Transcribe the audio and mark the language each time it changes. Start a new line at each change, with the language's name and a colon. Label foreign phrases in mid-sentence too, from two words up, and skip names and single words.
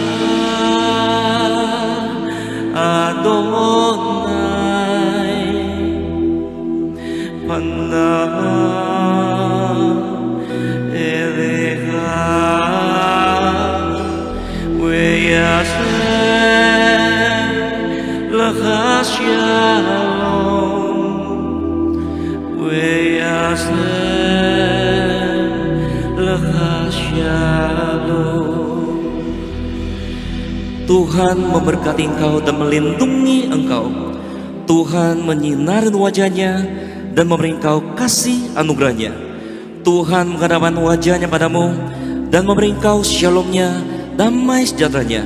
Hebrew: אדני פניו אליך וישם לך שלום וישם לך שלום.
Indonesian: Tuhan memberkati engkau dan melindungi engkau. Tuhan menyinari wajahnya dan memberi engkau kasih anugerahnya. Tuhan menghadapkan wajahnya padamu dan memberi engkau shalomnya, damai sejahteranya.